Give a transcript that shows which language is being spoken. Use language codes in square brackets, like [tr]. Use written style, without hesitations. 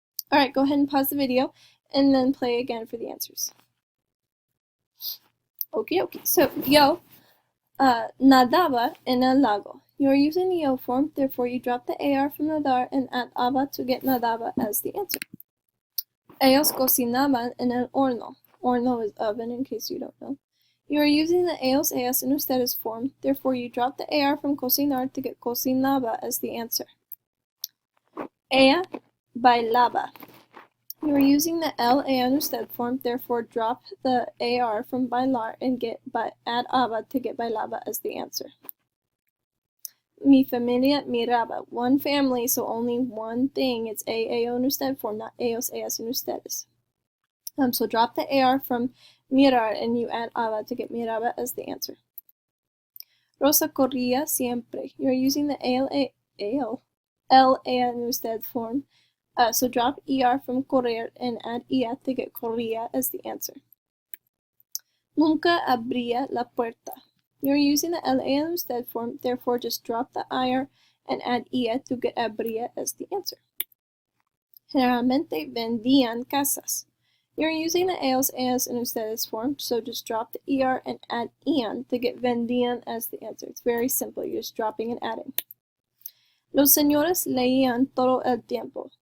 [en] Alright, go ahead and pause the video and then play again for the answers. Okay. So, [es] yo, nadaba en el lago. [en] You are using the yo form, therefore you drop the AR from nadar and add aba to get nadaba as the answer. [es] Ellos cocinaban en el horno. [en] Horno is oven, in case you don't know. You are using the ellos, ellas, and ustedes form, therefore you drop the AR from cocinar to get cocinaba as the answer. [es] Ella bailaba. [en] You are using the el, ella, and usted form, therefore drop the AR from bailar and add aba to get bailaba as the answer. [es] Mi familia miraba. [en] One family, so only one thing. It's ello, and usted form, not ellos, ellas, and ustedes. So drop the AR from mirar and you add aba to get miraba as the answer. [es] Rosa corría siempre. [en] You're using the el, ella, and usted form. So drop ER from correr and add ia to get corría as the answer. [es] Nunca abría la puerta. [en] You're using the LA and usted form, therefore just drop the IR and add ia to get abría as the answer. [es] Generalmente vendían casas. [en] You're using the ellos, ellas, and ustedes form, so just drop the ER and add ian to get vendían as the answer. It's very simple, you're just dropping and adding. [es] Los señores leían todo el tiempo.